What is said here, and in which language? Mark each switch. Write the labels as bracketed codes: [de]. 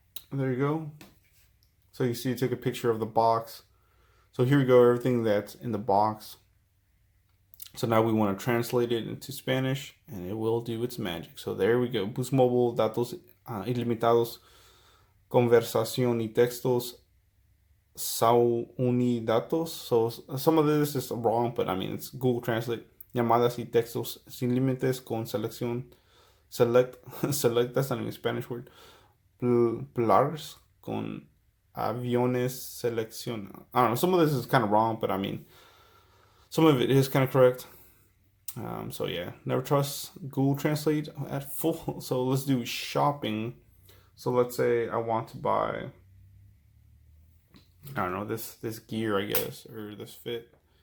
[en] There you go. So you see, you take a picture of the box. So here we go, everything that's in the box. So now we want to translate it into Spanish, and it will do its magic. So there we go. [es] Boost Mobile, datos ilimitados, conversación y textos, datos. [en] So some of this is wrong, but I mean, it's Google Translate. [es] Llamadas y textos sin límites con selección. [en] Select, that's not even a Spanish word. [es] Plars con aviones selección. [en] I don't know, some of this is kind of wrong, but I mean, some of it is kind of correct. So yeah, never trust Google Translate at full. So let's do shopping. So let's say I want to buy, I don't know, this gear, I guess, or this fit.